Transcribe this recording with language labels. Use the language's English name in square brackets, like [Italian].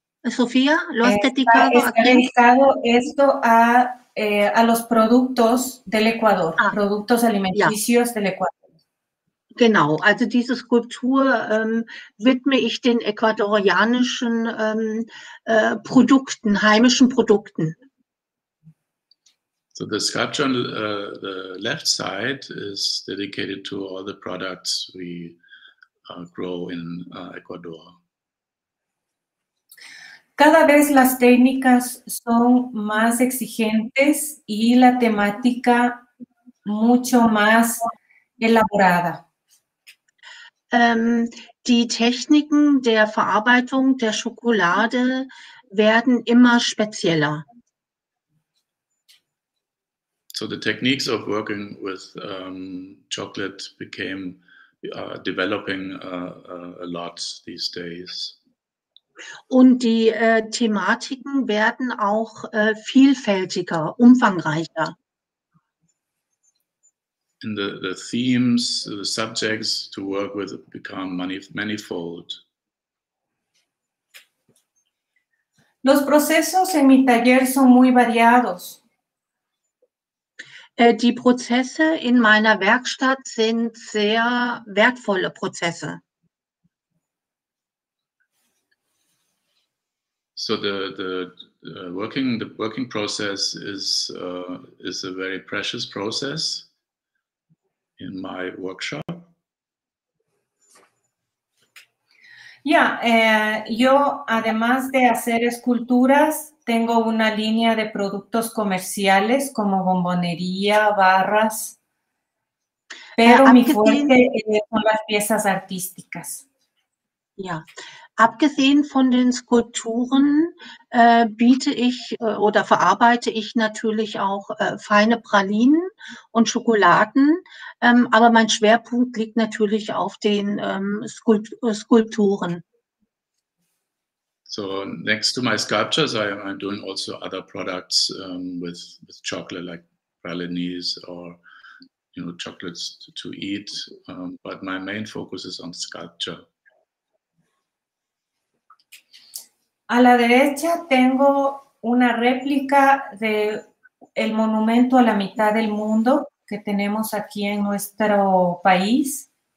[Spanish] Sofía, ¿lo has dedicado a quién? Dedicado esto a los productos del Ecuador, productos alimenticios del Ecuador. [German] Genau, also diese Skulptur widme ich den ecuadorianischen Produkten, heimischen Produkten. [English] So the sculpture on the left side is dedicated to all the products we grow in Ecuador. [Spanish] Cada vez las técnicas son más exigentes y la temática mucho más elaborada. [German] Die Techniken der Verarbeitung der Schokolade werden immer spezieller. [English] So the techniques of working with chocolate became developing a lot these days. [German] Und die Thematiken werden auch vielfältiger, umfangreicher. [English] And the themes, the subjects to work with become manifold. [Spanish] Los procesos en mi taller son muy variados. [German] Die Prozesse in meiner Werkstatt sind sehr wertvolle Prozesse. [English] So the working process is a very precious process in my workshop. [Spanish] Yo además de hacer esculturas, tengo una línea de productos comerciales como bombonería, barras, pero mi fuerte son las piezas artísticas. [German] Ja, abgesehen von den Skulpturen biete ich oder verarbeite ich natürlich auch feine Pralinen und Schokoladen, aber mein Schwerpunkt liegt natürlich auf den Skulpturen. [English] So next to my sculptures, I'm doing also other products with chocolate, like pralines or chocolates to eat. But my main focus is on sculpture. [Spanish] A la derecha tengo una réplica de el monumento a la mitad del mundo que tenemos aquí en nuestro país.